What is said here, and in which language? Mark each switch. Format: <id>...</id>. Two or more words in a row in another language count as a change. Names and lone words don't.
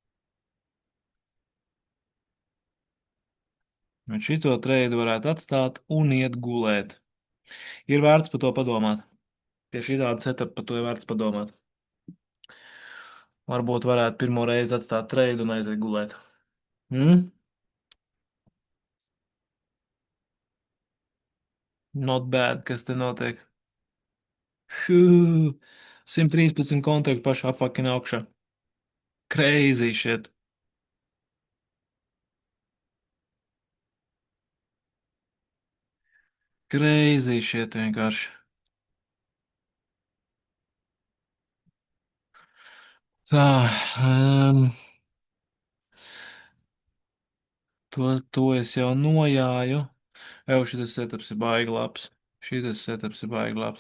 <lv>Un šito treidu varētu atstāt un iet gulēt. Ir vērts par to padomāt. Tieši šādu setupu par to ir vērts padomāt. Varbūt varētu pirmo reizi atstāt treidu un aiziet gulēt.</lv> <en>Mm? Not bad,</en> <lv>kas te notiek. Fū, 113 kontaktu pašā fucking augšā.</lv> <en>Crazy shit. Crazy shit vienkārši.</en> <lv>Tā, um, to es jau nojāju. Evo, šitas setups ir baigi labs. Šitas setups ir baigi labs.</lv>